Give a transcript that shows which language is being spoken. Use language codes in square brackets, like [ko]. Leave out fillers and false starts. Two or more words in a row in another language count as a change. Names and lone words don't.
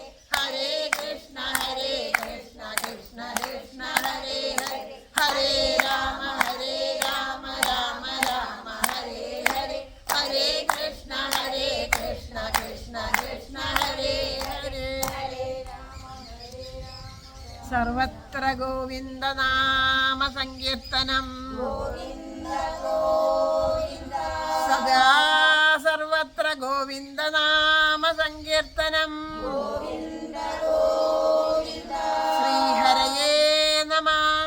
[sa] ഹരേ കൃഷ്ണ കൃഷ്ണ കൃഷ്ണ ഹരേ ഹരേ. ഹരേ രാമ രാമ രാമ ഹരേ ഹരേ. ഹരേ കൃഷ്ണ കൃഷ്ണ കൃഷ്ണ ഹരേ ഹരേ. സർവത്ര ഗോവിന്ദ നാമ സങ്കീർത്തനം, സദാ സർവത്ര ഗോവിന്ദ നാമ സങ്കീർത്തനം. ശ്രീഹരയേ നമഃ.